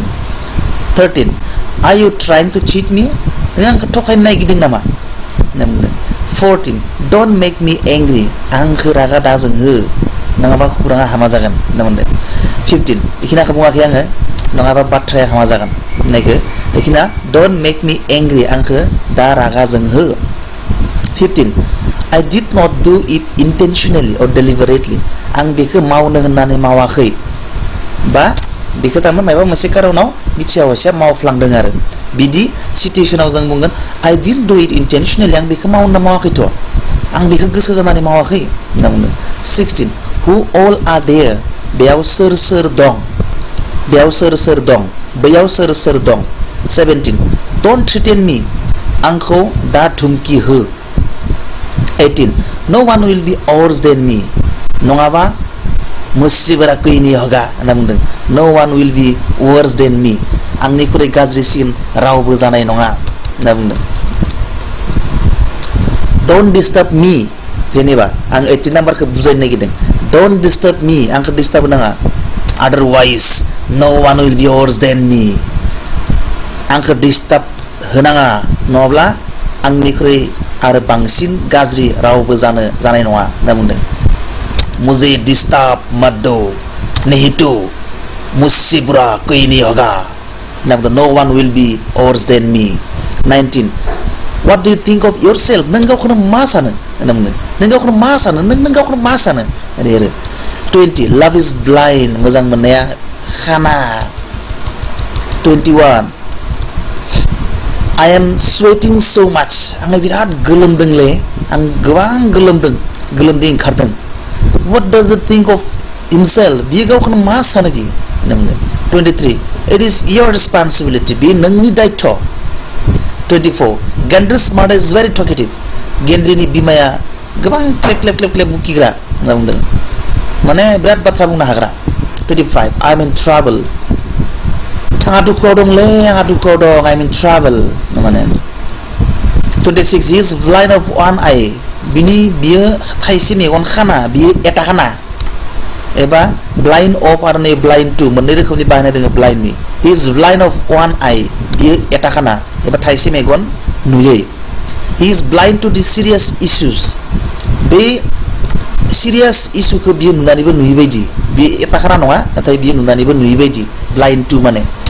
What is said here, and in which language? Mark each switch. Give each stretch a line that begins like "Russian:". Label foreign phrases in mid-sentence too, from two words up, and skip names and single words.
Bodo: 13
English: are you trying to cheat me
Bodo: नों आंखौ थगायनो नागिरदों नामा होनना बुंदों 14
English: don't make me angry
Bodo: आंखौ रागा दाजोंहो नङाबा खौराङा हामा जागोन होनना बुंदों 15 बेखिनिखौ बुङाखै आङो नङाबा बाथ्राया हामा जागोन होननायखौ बेखिनिया
English: don't make me angry
Bodo: आंखौ दा रागा जोंहो 15
English: I did not do it intentionally or deliberately
Bodo: आं बेखौ मावनो होननानै मावाखै बा बेखौ थारमाने माबा मोनसे कारनाव मिथिया हसिया मावफ्लांदों आरो बिदि सिचुएशनाव जों बुंगोन
English: I didn't do it intentionally
Bodo: आं बेखौ मावनो मावाखैथ' आं बेखौ गोसो जानानै मावाखै होनना बुंदों 16
English: who all are there
Bodo: बेयाव सोर दं बेयाव सोर दं बैयाव सोर दं 17
English: don't threaten me
Bodo: आंखौ दा धुमकि हो 18
English: no one will be worse than me
Bodo: नङाबा
Hindi: मुझसे बुरा कोई नहीं होगा
Bodo: होनना बुंदों
English: no one will be worse than me
Bodo: आंनिख्रुइ गाज्रिसिन रावबो जानाय नङा होनना बुंदों
English: don't disturb me
Bodo: जेनेबा आं 18 नाम्बारखौ बुजायनो नागिरदों
English: don't disturb me
Bodo: आंखौ डिस्टार्ब नाङा
English: otherwise no one will be worse than me
Bodo: आंखौ डिस्टार्ब होनाङा नङाब्ला आंनिख्रुइ आरो बांसिन गाज्रि रावबो जानाय नङा होनना बुंदों
Hindi: मुझे डिस्टर्ब मत दो नहीं तो मुझसे बुरा कोई नहीं होगा
English: no one will be worse than me
Bodo: 19
English: what do you think of yourself
Bodo: नों गावखौनो मा सानो होनना बुंदों नों गावखौनो मा सानो नों गावखौनो मा सानो ओरै आरो 20
English: love is blind
Bodo: मोजां मोननाया खाना 21
English: I am sweating so much
Bodo: आं बिराद गोलोमदोंले आं गोबां गोलोमदै ओंखारदों
English: what does he think of himself
Bodo: बियो गावखौनो मा सानो कि होनना बुंदों 23
English: it is your responsibility
Bodo: बे नोंनि दायित्व 24
English: Gendry's mother is very talkative
Bodo: गेन्द्रिनि बिमाया गोबां क्लेब बुकिग्रा होनना बुंदों माने बिराद बाथ्रा बुंनो हाग्रा 25
English: I'm in trouble
Bodo: आंहा दुखुआव दंलै आंहा दुखुआव दं
English: I'm in trouble
Bodo: माने 26
English: he is blind of one eye
Bodo: बियो थाइसे मेगन खाना बियो एटा खाना एबा
English: blind of
Bodo: आरो नै
English: blind to
Bodo: मोननै रोखोमनि बाहायनाय दङ blind नि
English: he is blind of one eye
Bodo: बियो एटा खाना एबा थाइसे मेगन नुयै
English: he is blind to the serious issues
Bodo: बे
English: serious issue
Bodo: खौ बियो नुनानैबो नुयै बायदि बे एटाखाना नङा नाथाय बियो नुनानैबो नुयै बायदि
English: blind to
Bodo: माने